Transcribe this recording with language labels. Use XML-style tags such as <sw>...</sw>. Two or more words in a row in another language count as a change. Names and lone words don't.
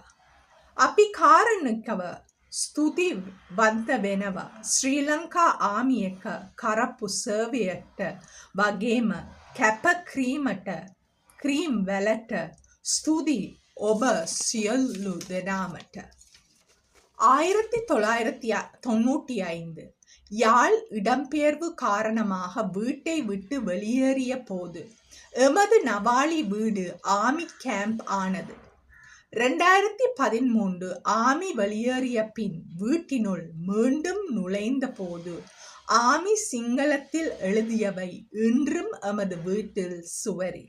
<si>අපි කාරුණිකව ස්තුතිවන්ත වෙනවා. ශ්‍රී ලංකා ආමි එක කරපු සර්වයට වගේම කැපකිරීම් වලට ස්තුති ඔබ සියලු දෙනාමට.</si> <ta>1995 யாழ் இடம்பெயர்வு காரணமாக வீட்டை விட்டு வெளியேறிய போது எமது நவாலி வீடு</ta> <en>army camp</en> <ta>ஆனது. 2013 ஆர்மி வெளியேறிய பின் வீட்டினுள் மீண்டும் நுழைந்த போது ஆர்மி சிங்களத்தில் எழுதியவை இன்றும் எமது வீட்டில் சுவரில்.</ta>